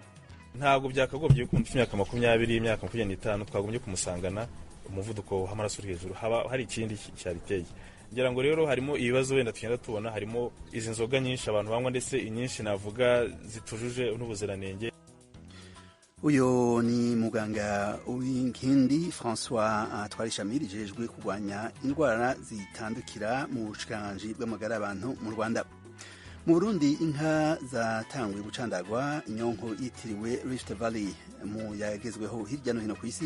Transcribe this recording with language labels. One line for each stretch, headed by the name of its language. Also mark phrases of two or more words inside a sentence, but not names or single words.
Kinyarwanda: Ntabwo byakagombye ko umufite imyaka 20, imyaka 25 twagombye kumusangana umuvuduko w'amaraso uri hejuru, haba hari ikindi cyariteye. Ngira ngo rero harimo ibibazo wenda tugenda tubona, harimo izi nzoga nyinshi abantu banywa, ndetse inyinshi navuga zitujuje n'ubuziranenge.
Rundi: Uyo ni muganga w'inkindi François Twarishamiri jejwe kurwanya indwara zitandukira mu bushikiranganje bw'amagara y'abantu mu Rwanda. Mu Burundi inka zatanguye gucandagwa inyonko yitiriwe Rift Valley mu yagezweho hirya no hino ku isi.